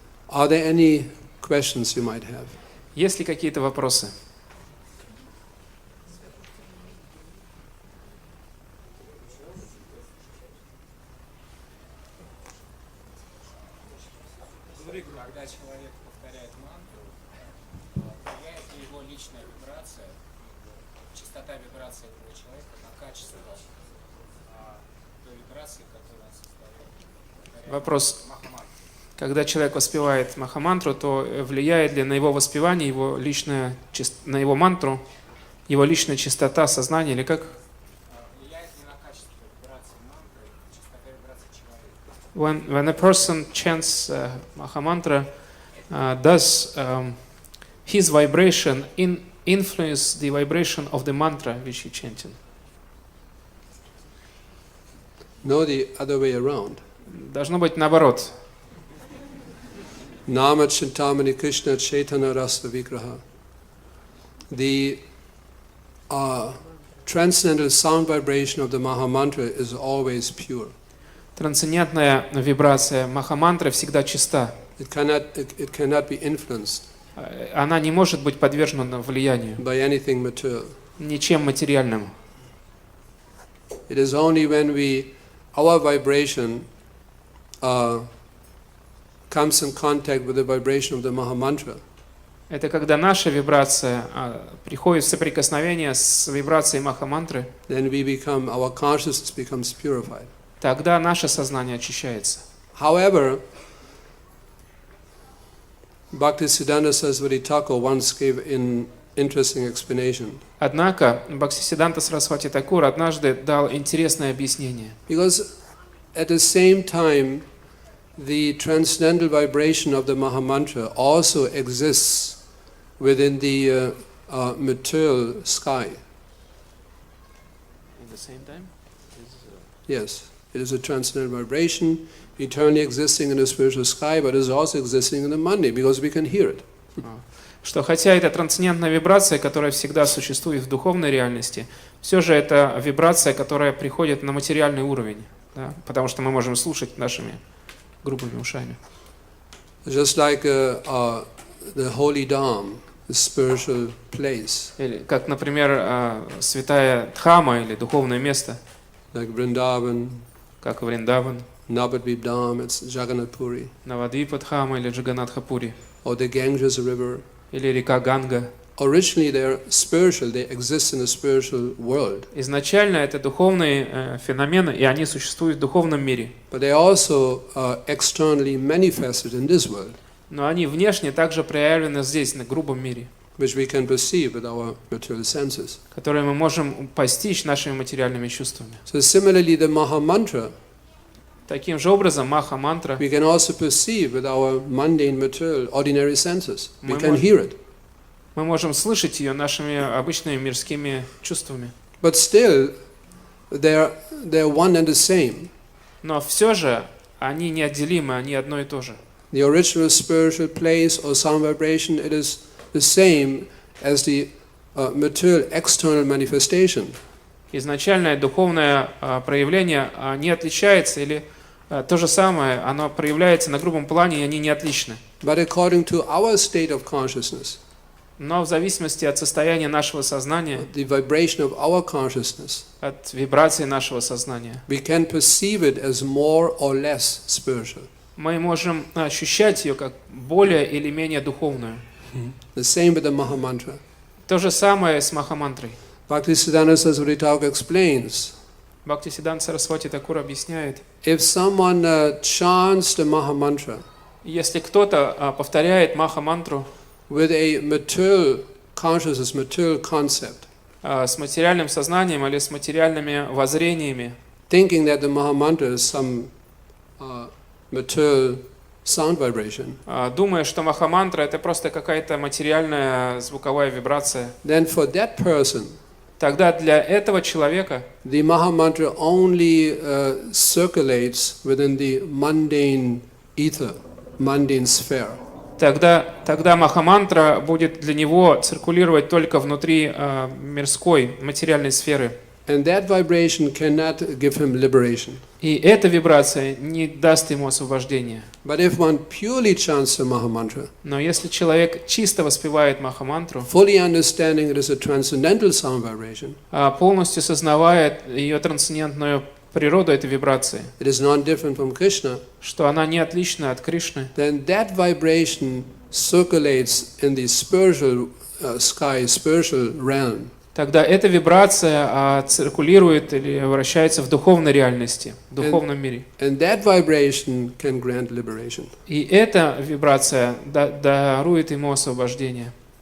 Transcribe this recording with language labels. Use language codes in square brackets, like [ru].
[en] Are there any questions you might have? [ru] Есть ли какие-то вопросы? Когда человек повторяет мантру, влияет ли его личная вибрация, частота вибрации этого человека на качество той вибрации, которую он создает? Вопрос. Когда человек воспевает Маха-мантру, то влияет ли на его воспевание, на его мантру, его личная чистота сознания, или как? Влияет ли на качество вибрации мантры, частота вибрации человека? [en] When a person chants Maha-mantra, does his vibration influence the vibration of the mantra which he chanted? No, the other way around. [ru] Должно быть наоборот. [sa] Nama Chintamani Krishna Chaitanya Rasa Vigraha. [en] The transcendental sound vibration of the Maha-mantra is always pure. [ru] Трансцендентная вибрация Маха-мантры всегда чиста. [en] It cannot be influenced [ru] Она не может быть подвержена влиянию [en] by anything material. [ru] ничем материальным. [en] It is only when our vibration comes in contact with the vibration of the Maha-mantra, [ru] Это когда наша вибрация приходит в соприкосновение с вибрацией Маха-мантры, [en] then our consciousness becomes purified. [ru] тогда наше сознание очищается. [en] However, Bhaktisiddhanta Saraswati Thakur once gave an interesting explanation. [ru] Однако Бхактисиддханта Сарасвати Такур однажды дал интересное объяснение. [en] Because at the same time, the transcendental vibration of the Maha-mantra also exists within the material sky. At the same time? Yes, it is a transcendental vibration, eternally existing in the spiritual sky, but is also existing in the mandi, because we can hear it. [ru] Что хотя это трансцендентная вибрация, которая всегда существует в духовной реальности, все же это вибрация, которая приходит на материальный уровень, да? Потому что мы можем слушать нашими грубыми ушами. [en] Just like the holy Dham, the spiritual place. [ru] Или, как, например, святая Дхама или духовное место, [en] Like Vrindavan, [ru] как Вриндаван, [en] Navadvip Dham, it's Jagannath Puri. [ru] Навадвипа Дхама или Джаганатхапури, [en] Or the Ganges River. [ru] или река Ганга. [en] Originally they're spiritual, they exist in the spiritual world. [ru] Изначально это духовные феномены, и они существуют в духовном мире. [en] But they also externally manifested in this world. [ru] Но они внешне также проявлены здесь, на грубом мире, [en] Which we can perceive with our material senses. [ru] которые мы можем постичь нашими материальными чувствами. [en] So similarly, the Maha-mantra, [ru] Таким же образом, Маха-мантра [en] we can also perceive with our mundane material, ordinary senses. We [ru] Мы [en] can [ru] можем- [en] hear it. [ru] мы можем слышать ее нашими обычными мирскими чувствами. [en] But still, they're one and the same. [ru] Но все же они неотделимы, они одно и то же. [en] The original spiritual place or sound vibration, it is the same as the material external manifestation. [ru] Изначальное духовное проявление не отличается, или то же самое, оно проявляется на грубом плане, и они не отличны. [en] But according to our state of consciousness, [ru] Но в зависимости от состояния нашего сознания, [en] the vibration of our consciousness, [ru] от вибрации нашего сознания, [en] we can perceive it as more or less spiritual. [ru] мы можем ощущать ее как более или менее духовную. [en] The same with the Maha-mantra. [ru] То же самое с Маха-мантрой. [en] Bhaktisiddhanta Saraswati Thakur explains, [ru] Бхактисиддханта Сарасвати Такур объясняет, [en] if someone chants the Maha-mantra [ru] если кто-то повторяет Маха-мантру [en] with a material consciousness, material concept, [ru] с материальным сознанием или с материальными воззрениями, [en] thinking that the Maha-mantra is some material sound vibration, [ru] думая, что Маха-мантра это просто какая-то материальная звуковая вибрация, [en] then for that person, [ru] тогда для этого человека [en] the Maha-mantra only circulates within the mundane ether, mundane sphere. [ru] тогда Маха-мантра будет для него циркулировать только внутри мирской, материальной сферы. [en] And that vibration cannot give him liberation. [ru] И эта вибрация не даст ему освобождения. [en] But if one purely chants the Maha-mantra, [ru] Но если человек чисто воспевает Маха-мантру, [en] fully understanding it is a transcendental sound vibration, [ru] полностью сознавая ее трансцендентную природу этой вибрации, [en] it is not different from Krishna, [ru] что она не отлична от Кришны, [en] then that vibration circulates in the spiritual sky, spiritual realm. [ru] тогда эта вибрация циркулирует или вращается в духовной реальности, в духовном мире. [en] And that vibration can grant liberation. [ru] И эта вибрация дарует ему освобождение.